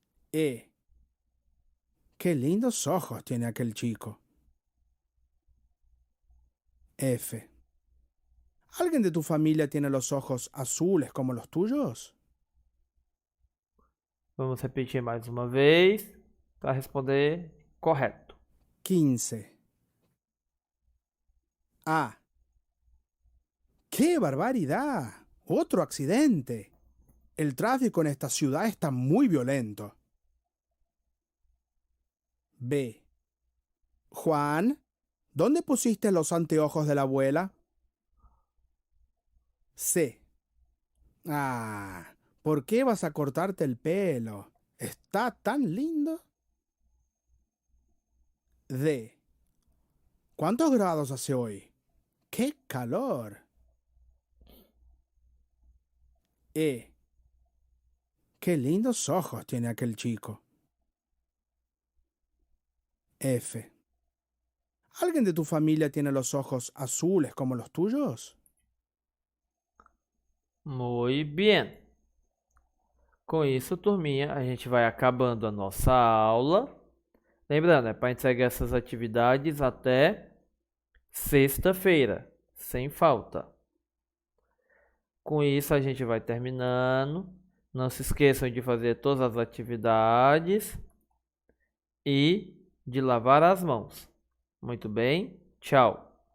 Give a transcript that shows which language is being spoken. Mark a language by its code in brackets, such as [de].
[es] E. ¡Qué lindos ojos tiene aquel chico! F. ¿Alguien de tu familia tiene los ojos azules como los tuyos? [pt] Vamos repetir mais uma vez para responder correto. 15. [es] A. ¡Qué barbaridad! Otro accidente. El tráfico en esta ciudad está muy violento. B. Juan, ¿dónde pusiste los anteojos de la abuela? C. Ah, ¿por qué vas a cortarte el pelo? Está tan lindo. D. ¿Cuántos grados hace hoy? ¡Qué calor! E. ¡Qué lindos ojos tiene aquel chico! F. ¿Alguien de tu familia tiene los ojos azules como los tuyos? [pt] Muito bem. Com isso, turminha, a gente vai acabando a nossa aula. Lembrando, é para entregar essas atividades até sexta-feira, sem falta. Com isso, a gente vai terminando. Não se esqueçam de fazer todas as atividades e de lavar as mãos. Muito bem, tchau.